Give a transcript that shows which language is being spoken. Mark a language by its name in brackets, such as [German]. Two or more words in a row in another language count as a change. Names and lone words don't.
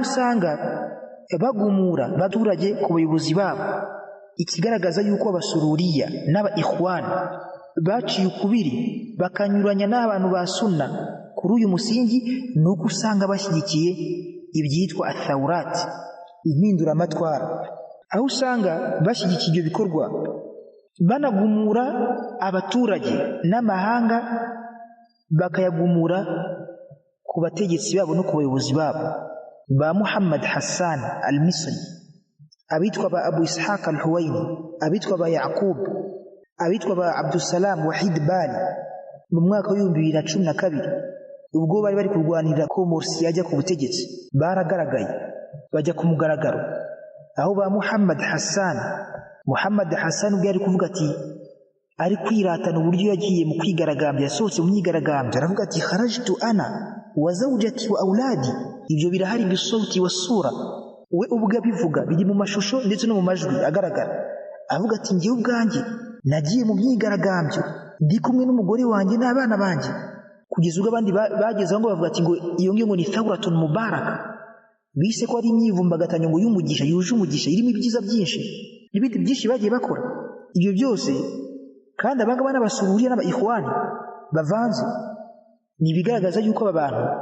[Kinyarwanda] usanga bagumura baturage ku bayobozi babo ikigaragaza yuko abasururiya n'aba ikhwan baciye ukubiri bakanyuranya n'abantu ba sunna kuri uyu musingi nuko usanga bashyigikiye ibyitwa athawrat impinduramatwara aho usanga bashyigikiye ibyo bikorwa banagumura abaturage n'amahanga bakayagumura ku bategetsi babo no ku bayobozi babo ba Muhammad Hassan al-Misri abitwa ba Abu Ishaq al-Huwaini abitwa ba Yaqub abitwa ba Abdussalam Wahid Bali mu mwaka wa 2012 ubwo bari kurwanira ko Morsi yajya ku butegetsi baragaragaye bajya ku mugaragaro aho ba Muhammad Hassan ubwo yari kuvuga ati ari kwiratana uburyo yagiye mu kwigaragambya yasohotse mu myigaragambyo aravuga ati [Arabic] خرجت أنا وزوجتي وأولادي [Kinyarwanda] ibyo birahari [Arabic] بالصوت والصورة [Kinyarwanda] we ubwo bivuga biri mu mashusho ndetse no mu majwi agaragara avuga ati ngiye ubwanjye nagiye mu myigaragambyo ndi kumwe n'umugore wanjye n'abana banjye kugeza ubwo abandi bagezeho ngo bavuga ati ngo iyo ngiyo ngo ni [Arabic] ثورة مباركة [Kinyarwanda] bise ko ari imyivumbagatanyo ngo y'umugisha yuje umugisha irimo ibyiza byinshi n'ibindi byinshi bagiye bakora ibyo byose kandi abangaba n'abasururiya n'aba ikhwani bavanze ni bigaragaza yuko aba bantu